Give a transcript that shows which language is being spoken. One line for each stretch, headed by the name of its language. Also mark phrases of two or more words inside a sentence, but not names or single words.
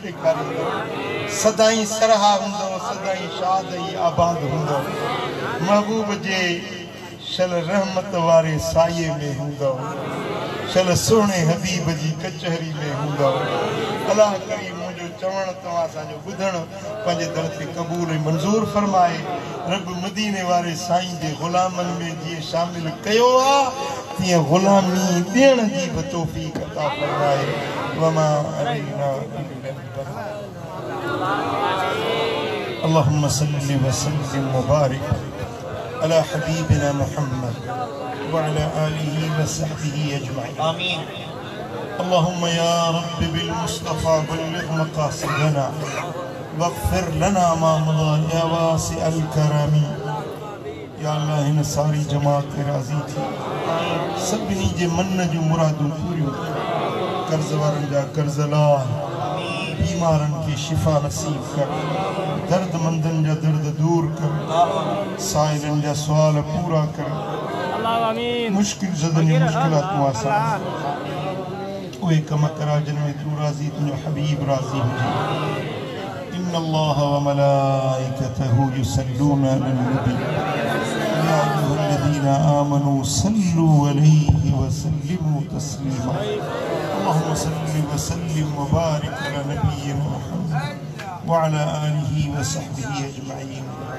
Sindhi: ॾेखारींदो सदाई सरहा हूंदो सदाई शाद ई आबाद हूंदो महबूब जे शल रहमत वारे साये में हूंदो शल सोहणे हबीब जी कचहरी में हूंदो अल्लाह करीम मुंहिंजो चवण तव्हां असांजो ॿुधण पंहिंजे दर ते क़बूल ऐं मंज़ूर फरमाए रब मदीने वारे साईं जे ग़ुलामनि में जीअं शामिल कयो आहे तीअं ग़ुलामी ॾियण जी बि तौफ़ीक़ अता फरमाए
Arabic: وما علينا اللهم صل وسلم وبارك على حبيبنا محمد وعلى آله وصحبه أجمعين آمين اللهم يا رب بالمصطفى بلغ مقاصدنا واغفر لنا ما مضى يا واسع
Sindhi: الكرم
Arabic: يا الله
Sindhi: हिन सारी जमात ते राज़ी थी सभिनी जे मन जूं मुरादूं पूरियूं कर्ज़ वारनि जा कर्ज़ लाह बीमारनि खे शिफ़ा नसीब कर दर्दमंदनि जा दर्द दूर कर साइलनि जा सुवाल पूरा कर मुश्किल ज़दनि मुश्किलातूं आसान उहे कम करा जिन में तूं राज़ी तुंहिंजो हबीब राज़ी हुजे
Arabic: إن الله وملائكته يصلون على النبي يا أيها الذين آمنوا صلوا عليه وسلموا تسليما اللهم صل وسلم وبارك على نبينا محمد وعلى آله وصحبه أجمعين